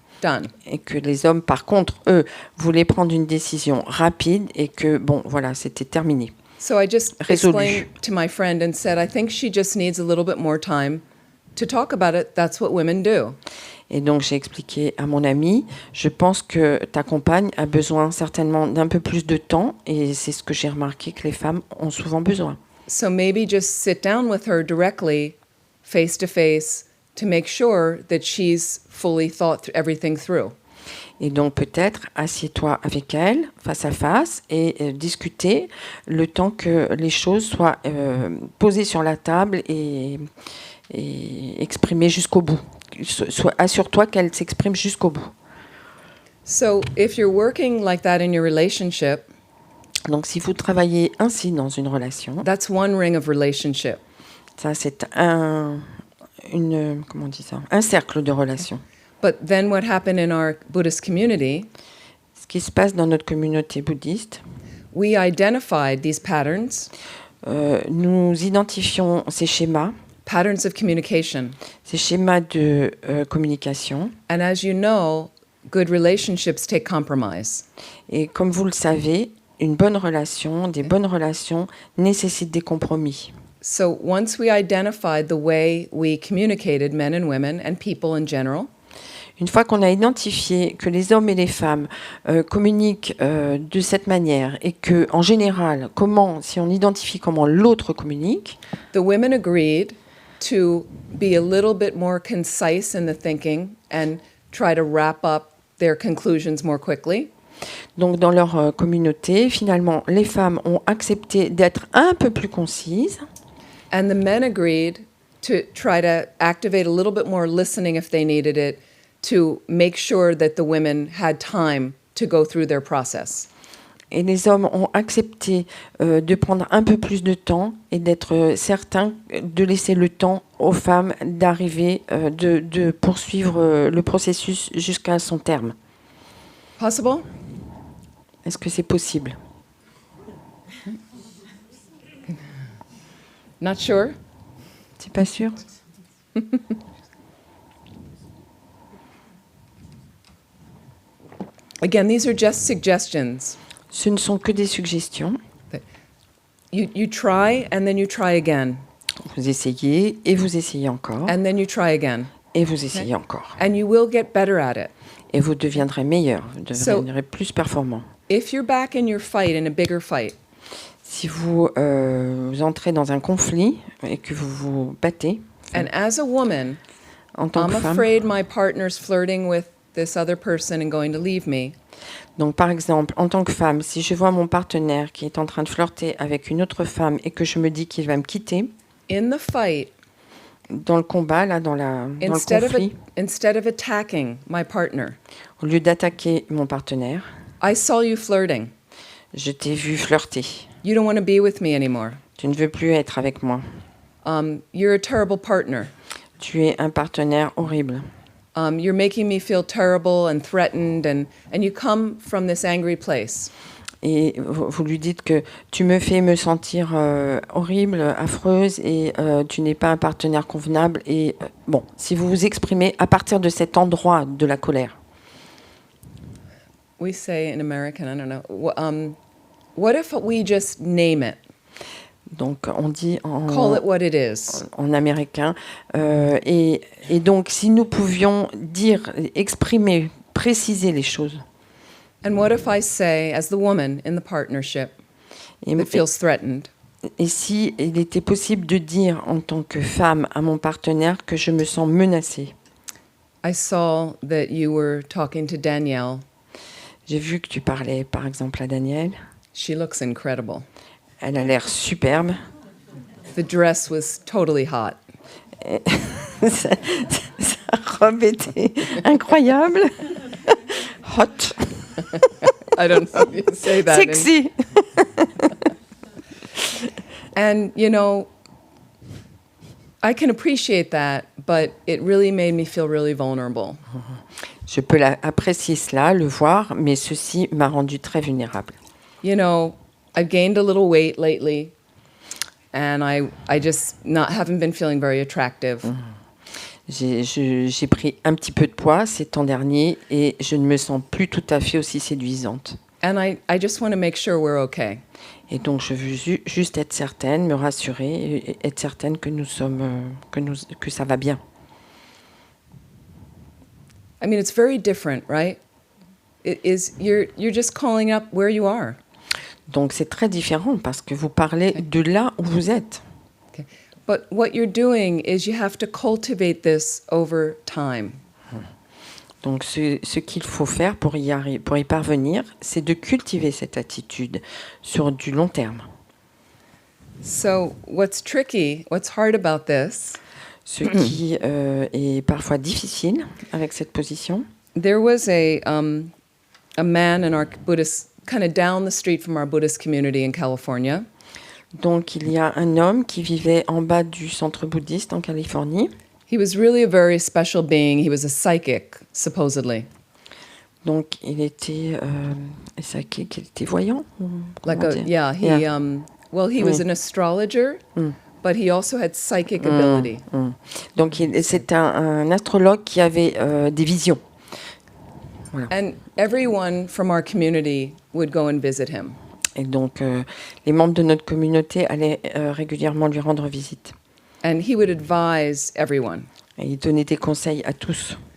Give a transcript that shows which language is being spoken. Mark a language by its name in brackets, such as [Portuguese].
[English] Done. [French] Et que les hommes, par contre, eux, voulaient prendre une décision rapide et que, bon, voilà, c'était terminé. [English] So I just [French] Résolu. [English] explained to my friend and said, I think she just needs a little bit more time to talk about it. That's what women do. [French] Et donc, j'ai expliqué à mon ami, je pense que ta compagne a besoin certainement d'un peu plus de temps et c'est ce que j'ai remarqué que les femmes ont souvent besoin. [English] So maybe just sit down with her directly, face to face, to make sure that she's fully thought everything through. [French] Et donc, peut-être, assieds-toi avec elle, face à face, et discutez le temps que les choses soient posées sur la table et exprimées jusqu'au bout. Assure-toi qu'elle s'exprime jusqu'au bout. [English] So if you're working like that in your relationship, [French] Donc, si vous travaillez ainsi dans une relation, [English] that's one ring of relationship. [French] ça, c'est comment on dit ça? Un cercle de relations. [English] But then what happened in our Buddhist community, [French] Ce qui se passe dans notre communauté bouddhiste, [English] we identified these patterns, [French] nous identifions ces schémas [English] patterns of communication. [French] de communication. [English] And as you know, good relationships take compromise. [French] Et comme vous le savez, une bonne relation, des bonnes relations nécessitent des compromis. [English] So once we identified the way we communicated, men and women and people in general, [French] Une fois qu'on a identifié que les hommes et les femmes communiquent de cette manière et que, en général, si on identifie comment l'autre communique, [English] the women agreed to be a little bit more concise in the thinking and try to wrap up their conclusions more quickly. [French] donc dans leur communauté, finalement, les femmes ont accepté d'être un peu plus concises. [English] And the men agreed to try to activate a little bit more listening if they needed it, to make sure that the women had time to go through their process. [French] Et les hommes ont accepté de prendre un peu plus de temps et d'être certains de laisser le temps aux femmes d'arriver, de poursuivre le processus jusqu'à son terme. [English] Possible? [French] Est-ce que c'est possible? [English] Not sure? [French] C'est pas sûr? [English] Again, these are just suggestions. [French] Ce ne sont que des suggestions. [English] You try and then you try again. [French] Vous essayez et vous essayez encore [English] And then you try again. [French] et vous essayez encore. [English] And you will get better at it. [French] Et vous deviendrez meilleur, vous deviendrez plus performant. [English] If you're back in your fight, in a bigger fight, [French] Si vous entrez dans un conflit et que vous vous battez, [English] and as a woman, [French] en tant [English] I'm [French] que femme, [English] afraid my partner's flirting with this other person and going to leave me, [French] donc par exemple, en tant que femme, si je vois mon partenaire qui est en train de flirter avec une autre femme et que je me dis qu'il va me quitter, [English] in the fight, [French] dans le combat, là, dans le conflit, [English] instead of attacking my partner, [French] au lieu d'attaquer mon partenaire, [English] I saw you flirting. [French] je t'ai vu flirter. [English] You don't want to be with me anymore. [French] Tu ne veux plus être avec moi. [English] You're a terrible partner. [French] Tu es un partenaire horrible. [English] You're making me feel terrible and threatened, and you come from this angry place. [French] Et vous lui dites que tu me fais me sentir horrible, affreuse, et tu n'es pas un partenaire convenable. Et bon, si vous vous exprimez à partir de cet endroit de la colère. [English] We say in American, I don't know, what if we just name it? [French] Donc on dit [English] Call it what it is. [French] en américain. Et donc si nous pouvions dire, exprimer, préciser les choses. [English] And what if I say, as the woman in the partnership [French] Et, [English] that feels threatened, [French] et si il était possible de dire en tant que femme à mon partenaire que je me sens menacée. [English] I saw that you were talking to Danielle. [French] J'ai vu que tu parlais par exemple à Danielle. [English] She looks incredible. [French] Elle a l'air superbe. [English] The dress was totally hot. [French] sa, sa robe était incroyable. [English] Hot. I don't know if you say that. Sexy. And, you know, I can appreciate that, but it really made me feel really vulnerable. [French] Je peux apprécier cela, le voir, mais ceci m'a rendue très vulnérable. [English] You know, I've gained a little weight lately, and I just haven't been feeling very attractive. [French] J'ai pris un petit peu de poids ces temps derniers et je ne me sens plus tout à fait aussi séduisante. [English] And I just want to make sure we're okay. [French] Et donc je veux juste être certaine, me rassurer, et être certaine que nous sommes, que ça va bien. [English] I mean, it's very different, right? You're just calling up where you are. [French] Donc c'est très différent parce que vous parlez de là où vous êtes. [English] Okay. But what you're doing is you have to cultivate this over time. [French] Donc ce qu'il faut faire pour y parvenir, c'est de cultiver cette attitude sur du long terme. [English] So what's hard about this, [French] Ce qui est parfois difficile avec cette position. [English] there was a man in our Buddhist, kind of down the street from our Buddhist community in California. [French] Donc il y a un homme qui vivait en bas du centre bouddhiste en Californie. [English] He was really a very special being. He was a psychic, supposedly. [French] Donc il était psychique, il était voyant. [English] Like [French] comment dire? [English] He was an astrologer, but he also had psychic ability. [French] Donc c'est un astrologue qui avait des visions. Voilà. [English] And everyone from our community would go and visit him. [French] Et donc les membres de notre communauté allaient régulièrement lui rendre visite. [English] And he would advise everyone. [French] Et il donnait des conseils à tous.